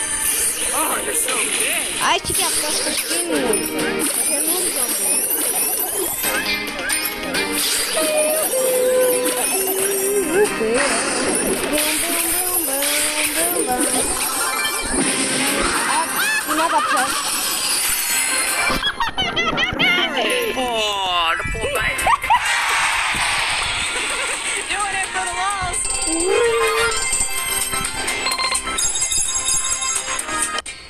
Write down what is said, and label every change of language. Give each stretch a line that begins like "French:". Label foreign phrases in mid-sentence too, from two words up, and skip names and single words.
Greek: Α, έχει και αυτό στο skin μου. Το καινούργιο μου. Τι να τα πιω.
English: Oh, the poor guy. Doing it for the lulz.